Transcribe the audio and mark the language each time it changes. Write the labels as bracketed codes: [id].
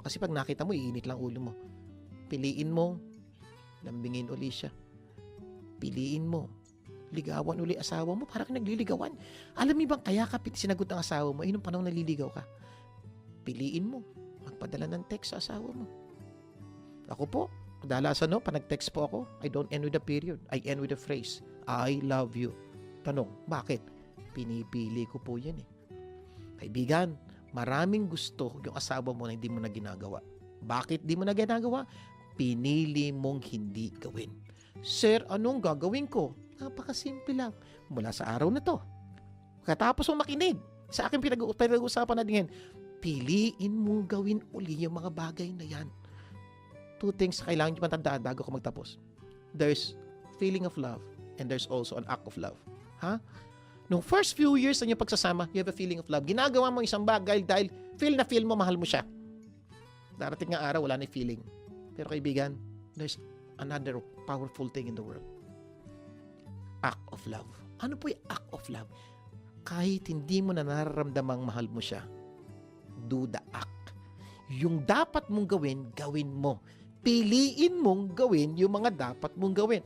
[tl] Kasi pag nakita mo, iinit lang ulo mo. Piliin mo, lambingin uli siya. Piliin mo, ligawan uli asawa mo. Parang nagliligawan. Alam mo bang kaya ka sinagot ng asawa mo, nung panahon naliligaw ka? Piliin mo, magpadala ng text sa asawa mo. Ako po, kadalasan pag nag-text po ako, [en] I don't end with a period. I end with a phrase, I love you. [tl] Tanong, bakit? Pinipili ko po yan eh. Kaibigan, maraming gusto yung asawa mo na hindi mo na ginagawa. Bakit di mo na ginagawa? Pinili mong hindi gawin. Sir, anong gagawin ko? Napakasimple lang. Mula sa araw na to, katapos mong makinig sa aking pinag-uusapan natin, piliin mong gawin uli yung mga bagay na yan. 2 things kailangan nyo matandaan bago ko magtapos. [en] There's feeling of love and there's also an act of love. Ha? Nung first few years [tl] na inyong pagsasama, [en] you have a feeling of love. [tl] Ginagawa mo isang bagay dahil feel mo, mahal mo siya. Darating nga araw, wala na feeling. Pero kaibigan, [en] there's another powerful thing in the world. [tl] Act of love. Ano po yung act of love? Kahit hindi mo na nararamdamang mahal mo siya, [en] do the act. [tl] Yung dapat mong gawin, gawin mo. Piliin mong gawin yung mga dapat mong gawin.